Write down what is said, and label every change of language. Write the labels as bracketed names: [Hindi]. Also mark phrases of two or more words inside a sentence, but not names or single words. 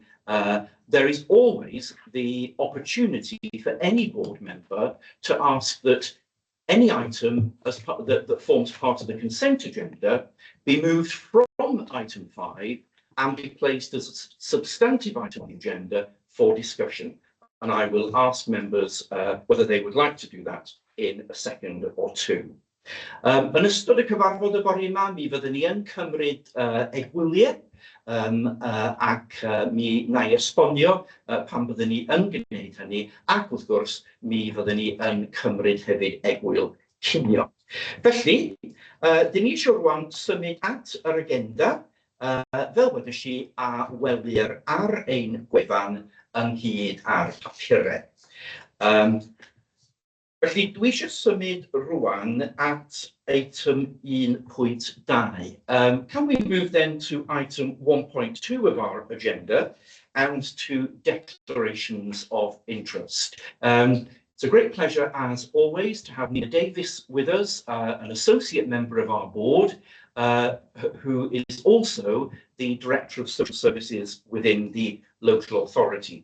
[English] There is always the opportunity for any board member to ask that any item as part that forms part of the consent agenda be moved from item 5 and be placed as a substantive item on the agenda for discussion. And I will ask members whether they would like to do that in a second or two. [Welsh] Yn ystod y cyfarfod y bore yma, mi fyddwn ni yn cymryd egwyliau ac mi na i esbonio pan byddwn ni yn gwneud hynny, ac wrth gwrs mi fyddwn ni yn cymryd hefyd egwyl cinio. Felly, dyn ni eisiau rwan symud at yr agenda fel wedais i a welir ar ein gwefan ynghyd â'r papurau. Felly, dwi eisiau symud rwan at item 1.2. [English] Can we move then to item 1.2 of our agenda and to declarations of interest? It's a great pleasure, as always, to have Nina Davis with us, an associate member of our board, who is also the Director of Social Services within the local authority.